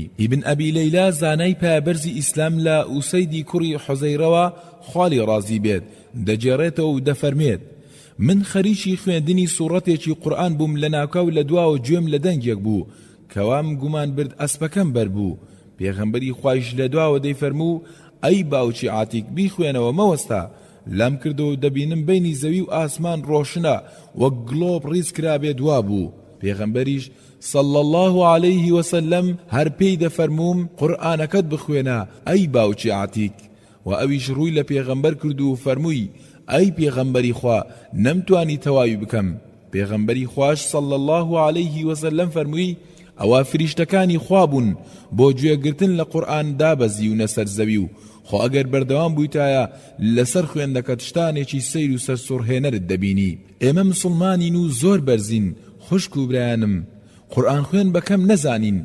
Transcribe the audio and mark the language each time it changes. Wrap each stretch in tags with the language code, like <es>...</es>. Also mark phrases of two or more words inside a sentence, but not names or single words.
<ckb>ئیبن ئەبی لەیلا زانای پایبەرزی ئیسلام لە ئوسەیدی کوڕی حوزەیرەوە خوالی ڕازی بێت دەجێڕێتەوە و دەفەرمێت من خەریکی خوێندنی سوورەتێکی قورئان بووم لە ناوکاو لە دواوە گوێم لە دەنگێک بوو کەوام گومان برد ئەسپەکەم بەربوو. پێغەمبەری خوایش لە دواوە دەیفەرموو ئەی باوکی عاتیک بیخوێنەوە مەوەستا، لام کردەوە دەبینم بینی زەوی و ئاسمان ڕۆشنە وەک گڵۆب ڕیز کرابێ دوا بوو. پێغەمبەریش</ckb> <ar>صلى الله عليه وسلم</ar> <ckb>هەر پێی دەفەرموم قورئانەکەت بخوێنە ئەی باوکی عاتیک، و ئەویش ڕووی لە پێغەمبەر کرد و فەرمووی ئەی پێغەمبەری خوا نەمتوانی تەواوی بکەم. پێغەمبەری خوش</ckb> <ar>صلى الله عليه وسلم</ar> <ckb>فەرمووی ئەوە فریشتەکانی خوا بوون بۆ گوێگرتن لە قورئان دابەزی و نەسەر زەوی و خۆ ئەگەر بەردەوام بوویتایە لەسەر خوێندەکەت شتانێکی سەیر و سەرسوڕهێنەرت دەبینی. ئێمە مسلمانین و زۆر بەرزین خوشک و برایانم، قورئان خوێن بەکەم نەزانین.</ckb>